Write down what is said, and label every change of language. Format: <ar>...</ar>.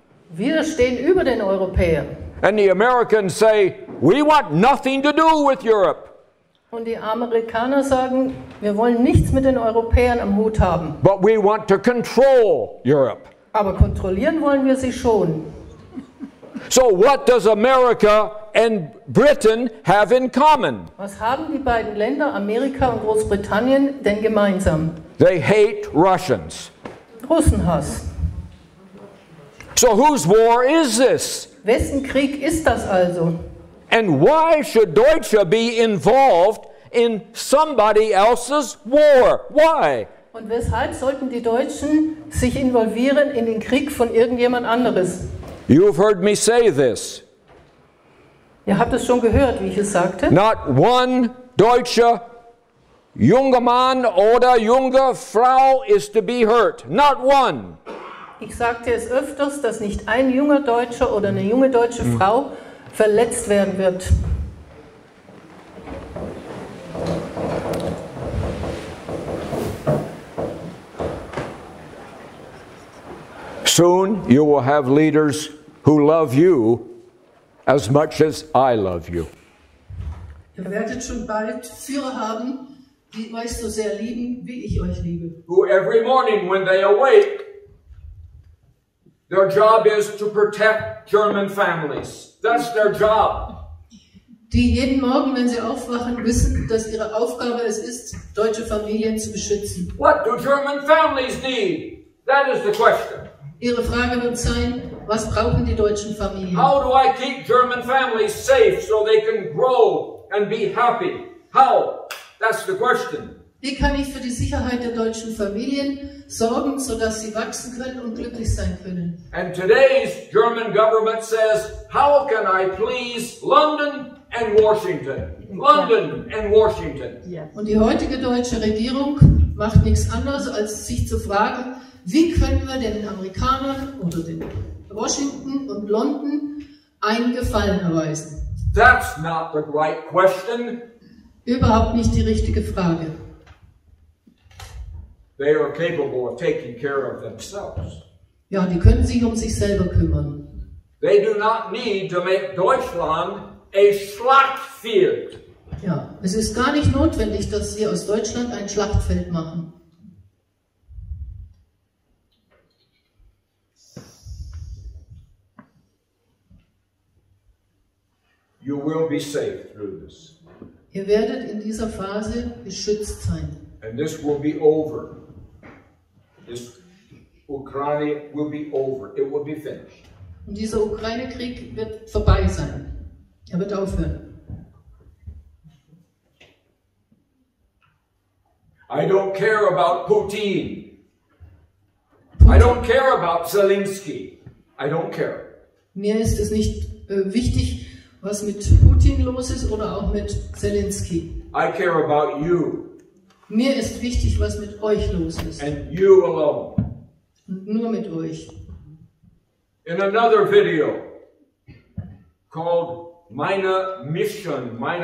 <de>Wir stehen über den Europäern.</de> <en>And the Americans say we want nothing to do with Europe.</en> <de>Und die Amerikaner sagen, wir wollen nichts mit den Europäern am Hut haben.</de> <en>But we want to control Europe.</en> <de>Aber kontrollieren wollen wir sie schon.</de> <en>So what does America and Britain have in common?</en> <de>Was haben die beiden Länder, Amerika und Großbritannien, denn gemeinsam?</de> <en>They hate Russians.</en> <de>Russenhass.</de> <en>So whose war is this?</en> <de>Wessen Krieg ist das also?</de> <en>And why should Deutsche be involved in somebody else's war? Why?</en> <de>Und weshalb sollten die Deutschen sich involvieren in den Krieg von irgendjemand anderes?</de> <en>You've heard me say this.</en> <de>Ihr habt es schon gehört, wie ich es sagte.</de> <en>Not one</en> <de>deutscher junger Mann oder junge Frau</de> <en>is to be hurt. Not one.</en> <de>Ich sagte es öfters, dass nicht ein junger Deutscher oder eine junge deutsche Frau verletzt werden wird.</de> <en>Soon you will have leaders who love you as much as I love you.</en> <de>Ihr werdet schon bald Führer haben, die euch so sehr lieben, wie ich euch liebe.</de> <en>Who every morning when they awake, their job is to protect German families. That's their job.</en> <de>Die jeden Morgen, wenn sie aufwachen, wissen, dass ihre Aufgabe es ist, deutsche Familien zu beschützen.</de> <en>What do German families need? That is the question.</en> <de>Ihre Frage wird sein, was brauchen die deutschen Familien?</de> <en>How do I keep German families safe so they can grow and be happy? How? That's the question.</en> <de>Wie kann ich für die Sicherheit der deutschen Familien sorgen, sodass sie wachsen können und glücklich sein können?</de> <en>And today's German government says, how can I please London and Washington? London and Washington.</en> <de>Und die heutige deutsche Regierung macht nichts anderes, als sich zu fragen, wie können wir den Amerikanern oder den Washington und London einen Gefallen erweisen?</de> <en>That's not the right question.</en> <de>Überhaupt nicht die richtige Frage.</de> <en>They are capable of taking care of themselves.</en> <de>Ja, die können sich um sich selber kümmern.</de> <en>They do not need to make Deutschland a Schlachtfeld.</en> <de>Ja, es ist gar nicht notwendig, dass sie aus Deutschland ein Schlachtfeld machen.</de> <en>You will be safe through this.</en> <de>Ihr werdet in dieser Phase geschützt sein.</de> <en>And this will be over. This Ukraine will be over. It will be finished.</en> <de>Und dieser Ukraine-Krieg wird vorbei sein. Er wird aufhören.</de> <en>I don't care about Putin. I don't care about Zelensky. I don't care.</en> <de>Mir ist es nicht wichtig, was mit Putin los ist oder auch mit Zelensky.</de> <en>I care about you.</en> <de>Mir ist wichtig, was mit euch los ist.</de> <en>And you alone.</en> <de>Und nur mit euch.</de> <en>In another video called meine Mission.</en>